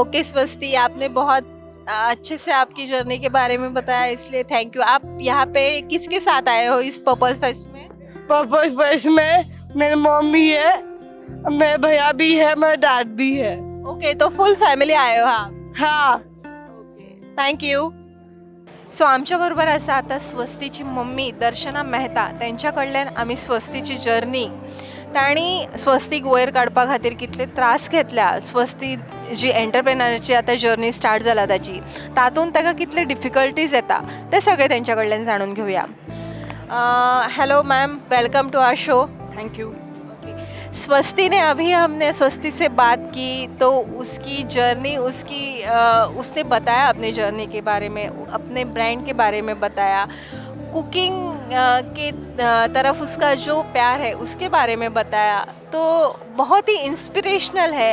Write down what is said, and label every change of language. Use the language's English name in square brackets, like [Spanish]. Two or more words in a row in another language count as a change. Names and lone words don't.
[Hindi] ओके स्वस्ति, आपने बहुत अच्छे से आपकी जर्नी के बारे में बताया, इसलिए [English] thank you. [Hindi] आप यहाँ पे किसके साथ आए हो इस पर्पल फेस्ट में? पर्पस फेस्ट में मेरी मम्मी है, मेरे भैया भी है, मेरा डैड भी है। ओके, तो [English] full family [Hindi] आए हो आप? हाँ, ओके, थँक्यू. [Konkani] सो आमच्याबरोबर असं आता स्वस्तीची मम्मी दर्शना मेहता, त्यांच्याकडल्यान आम्ही स्वस्तीची जर्नी, तांणी स्वस्तीक वयर काडपा खातीर कितले त्रास घेतल्या, स्वस्ती जी एंटरप्रेनरची आता जर्नी स्टार्ट जाला ताची, तातूंत ताका कितले डिफिकल्टीज येता ते सगळे त्यांच्याकडल्यान जाणून घेऊया. [English] hello ma'am, welcome to our show. thank you. [Hindi] स्वस्ति ने अभी हमने स्वस्ति से बात की तो उसकी जर्नी उसने बताया अपने जर्नी के बारे में, अपने ब्रांड के बारे में बताया, कुकिंग के तरफ उसका जो प्यार है उसके बारे में बताया, तो बहुत ही इंस्पिरेशनल है.